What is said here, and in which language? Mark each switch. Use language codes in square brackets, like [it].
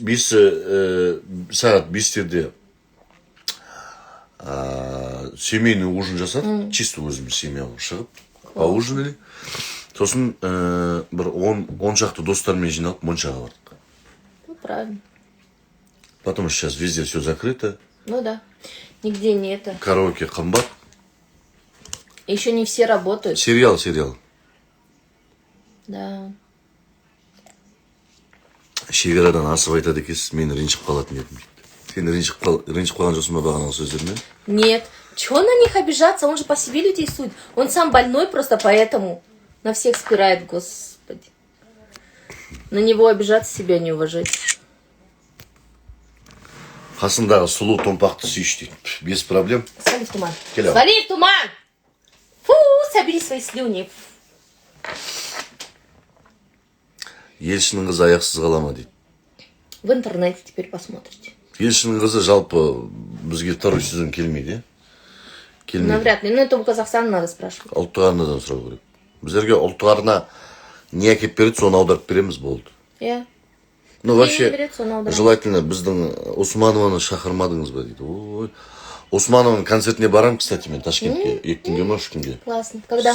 [kk] Сағат 5-терде [ru] семейный ужин [kk] жасадық. [ru] Чисто [kk] өзіміз семьяға шығып, [ru] поужинали. [kk] Сосын бір 10 шақты достармен жиналып Моншаға бардық. [ru] Ну, правильно. Потом сейчас везде все закрыто. Ну да. Нигде не это. [kk] Караоке қымбат. [ru] Еще не все работают. Сериал. Да. [kk] Шекарадан асып айтады екенсіз, мен ренжіп қалатын едім дейді. Сен ренжіп қалған жоқсың ба бағанағы сөздермен? [ru] Нет. Чего на них обижаться? Он же по себе людей судит. Он сам больной, просто поэтому на всех спирает, господи. На него обижаться, себя не уважать. [kk] Қасындағы сұлу томпақты сүйші дейді. [ru] Без проблем. Свали в туман. [kk] Келем. [ru] Свали в туман! Фу, собери свои слюни. [kk] Елшінің қызы аяқсыз қала ма дейді. [ru] В интернете теперь посмотрите. [kk] Елшінің қызы жалпы бізге [ru] второй сезон [kk] келмейді. [ru] Навряд ли. Ну, это у Казахстана надо спрашивать. [kk] Ұлттық арнадан сұрау керек. Біздерге ұлттық арна не әкеп береді, соны аударып береміз болды. [ru] Я. Ну, вообще, берет, [kk] соны аударып. [ru] желательно [kk] біздің Османованы шақырмадыңыз ба дейді. Ой. Османованың концертіне барам, кстати, мен Ташкентке. 2 күнге ма, 3 күнге. [ru] Классно. Когда?